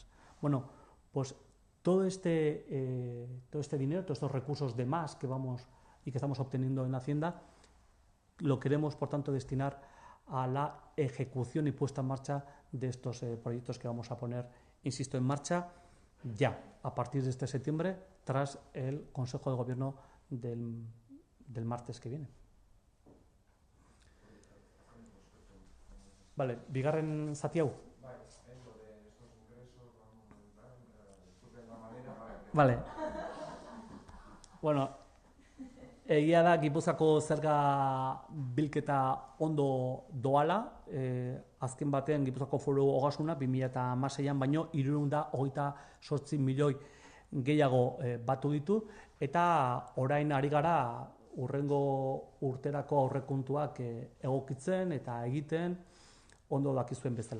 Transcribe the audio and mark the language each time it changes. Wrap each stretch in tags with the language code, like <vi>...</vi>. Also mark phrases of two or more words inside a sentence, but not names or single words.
<es>Bueno, pues todo este dinero, todos estos recursos de más que vamos y que estamos obteniendo en Hacienda, lo queremos, por tanto, destinar a la ejecución y puesta en marcha de estos proyectos que vamos a poner, insisto, en marcha ya, a partir de este septiembre, tras el Consejo de Gobierno del martes que viene. Vale,</es> <eu>bigarren zati hau.</eu> <es>Vale.</es> <eu>Bueno, egia da Gipuzkoako zerga bilketa ondo doala, azken batean Gipuzkoako Foru Ogasuna 2016an baino 328 milioi gehiago batu ditu, eta orain ari gara hurrengo urterako aurrekontuak egokitzen eta egiten ondo dakizuen bezala.</eu>